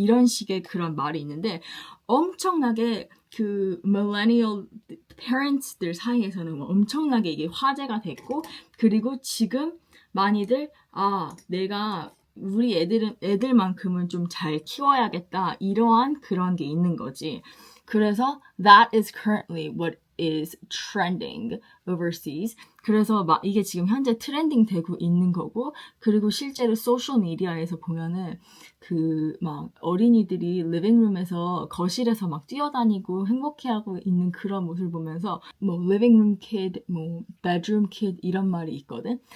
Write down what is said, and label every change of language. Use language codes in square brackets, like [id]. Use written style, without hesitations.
[ko] 이런 식의 그런 말이 있는데 엄청나게 그 millennial parents들 사이에서는 엄청나게 이게 화제가 됐고 그리고 지금 많이들 내가 우리 애들만큼은 좀 잘 키워야겠다 이러한 그런 게 있는 거지. 그래서 [en] that is currently what is trending overseas. [ko] 그래서 막 이게 지금 현재 트렌딩 되고 있는 거고 그리고 실제로 소셜 미디어에서 보면은 그 막 어린이들이 리빙룸에서 거실에서 막 뛰어다니고 행복해하고 있는 그런 모습을 보면서 뭐 리빙룸 kid, 뭐 bedroom kid 이런 말이 있거든.